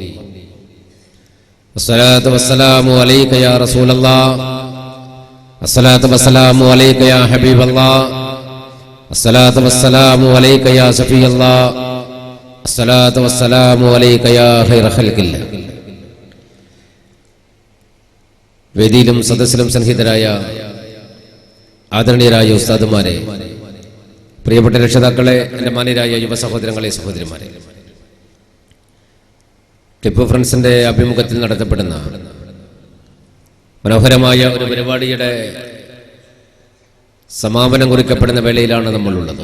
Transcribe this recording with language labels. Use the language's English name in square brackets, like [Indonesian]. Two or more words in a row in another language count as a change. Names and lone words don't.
[Arabic] الصلاة والسلام عليك يا رسول الله، الصلاة والسلام عليك يا حبيب الله، الصلاة والسلام عليك يا صفي الله، الصلاة والسلام عليك يا خير خلق الله. [Malayalam] വേദിയിലും സദസ്സിലും സന്നിഹിതരായ ആദരണീയരായ ഉസ്താദുമാരെ, പ്രിയപ്പെട്ട രക്ഷിതാക്കളെ, എൻ്റെ മാന്യരായ യുവ സഹോദരങ്ങളെ, സഹോദരിമാരെ, ക്ലിപ്പ് ഫ്രണ്ട്സിന്റെ അഭിമുഖത്തിൽ നടത്തപ്പെടുന്ന മനോഹരമായ ഒരു പരിപാടിയുടെ സമാപനം കുറിക്കപ്പെടുന്ന വേളയിലാണ് നമ്മളുള്ളത്.